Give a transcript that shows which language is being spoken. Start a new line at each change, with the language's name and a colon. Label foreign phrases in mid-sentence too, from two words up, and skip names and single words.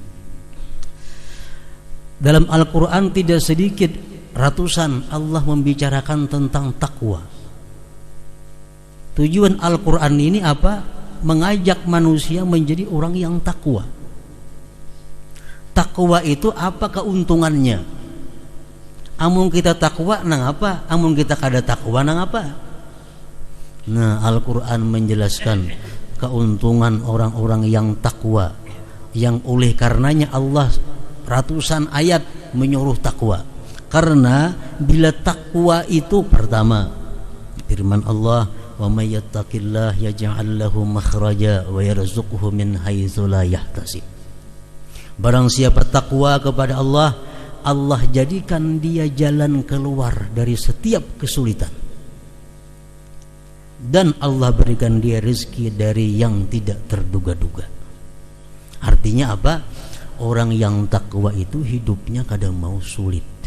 Indonesian: Dalam Al-Quran tidak sedikit, ratusan Allah membicarakan tentang takwa. Tujuan Al-Quran ini apa? Mengajak manusia menjadi orang yang takwa. Takwa itu apa keuntungannya?
Banjar: Amun kita takwa nang apa? Amun kita kada takwa nang apa?
Indonesian: Nah, Al-Quran menjelaskan keuntungan orang-orang yang takwa, yang oleh karenanya Allah ratusan ayat menyuruh takwa. Karena bila takwa itu, pertama firman Allah,
Arabic: ومن يتق الله يجعل له مخرجا ويرزقه من حيث لا يحتسب.
Indonesian: Barang siapa takwa kepada Allah, Allah jadikan dia jalan keluar dari setiap kesulitan. Dan Allah berikan dia rezeki dari yang tidak terduga-duga. Artinya Artinya apa? Orang yang takwa itu hidupnya kadang mau sulit.